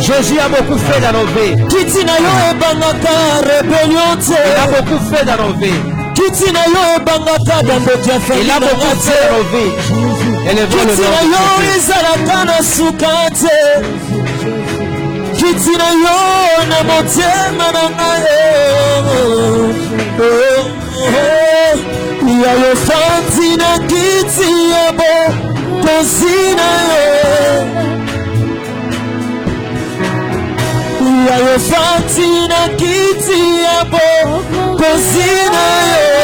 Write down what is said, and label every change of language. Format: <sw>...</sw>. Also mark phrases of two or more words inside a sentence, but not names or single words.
<fr>Jésus a beaucoup fait dans nos vies. Il a beaucoup fait dans nos vies. Il a beaucoup fait dans nos vies. Élevons le nom de Jésus.</fr> <ln>kiti na yo na motema na ngai ya yo fandi na kiti ya bokonzi na yo ya yo fandi na kiti ya bokonzi na yo</ln>